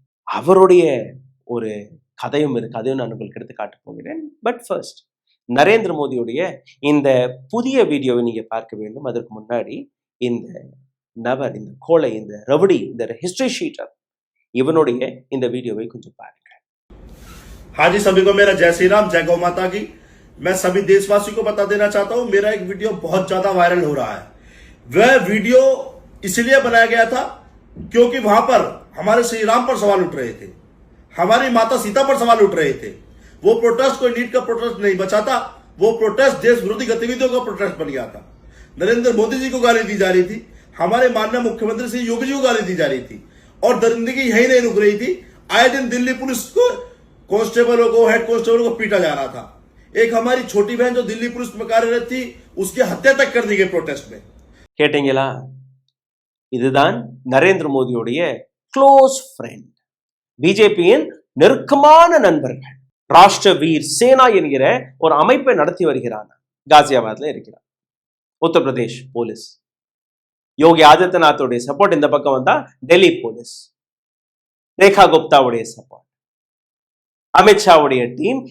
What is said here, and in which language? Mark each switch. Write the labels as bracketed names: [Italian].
[Tamil] அவருடைய ஒரு கதையும் இருக்கு, அதையும் நான் உங்களுக்கு எடுத்து காட்ட போகிறேன். பட் ஃபர்ஸ்ட், நரேந்திர மோடியுடைய இந்த புதிய வீடியோவை நீங்க பார்க்க வேண்டும். அதற்கு முன்னாடி இந்த நபர், இந்த கோளை, இந்த ரவுடி, இந்த ஹிஸ்டரி ஷீட்டர், இவனுடைய இந்த வீடியோவை கொஞ்சம் பாருங்க. [Hindi] हाँ जी, सभी को मेरा जय श्री राम, जय गौ माता की। मैं सभी देशवासियों को बता देना चाहता हूं, मेरा एक वीडियो बहुत ज्यादा वायरल हो रहा है। वह वीडियो इसलिए बनाया गया था क्योंकि वहां पर हमारे श्री राम पर सवाल उठ रहे थे, हमारी माता सीता पर सवाल उठ रहे थे। वो प्रोटेस्ट कोई नीट का प्रोटेस्ट नहीं बचा था, वो प्रोटेस्ट देश विरोधी गतिविधियों का प्रोटेस्ट बन गया था। नरेंद्र मोदी जी को गाली दी जा रही थी, हमारे माननीय मुख्यमंत्री श्री योगी जी को गाली दी जा रही थी, और दरिंदगी यही नहीं रुक रही थी। आए दिन दिल्ली पुलिस को, कांस्टेबलों को, हेड कांस्टेबल को पीटा जा रहा था। एक हमारी छोटी बहन जो दिल्ली पुलिस में कार्यरत थी, उसकी हत्या तक कर दी गई प्रोटेस्ट में। [Tamil] கேட்டீங்களா? இதுதான் நரேந்திர மோடியுடைய க்ளோஸ் ஃப்ரெண்ட், பிஜேபியின் நெருக்கமான நண்பர்கள். ராஷ்டிர வீர் சேனா என்கிற ஒரு அமைப்பை நடத்தி வருகிறான். காசியாபாத்ல இருக்கிறான். உத்தரப்பிரதேஷ் போலீஸ், யோகி ஆதித்யநாத்துடைய சப்போர்ட் இந்த பக்கம் வந்தா Delhi police, Rekha குப்தாவுடைய support, அமித்ஷாவுடைய team.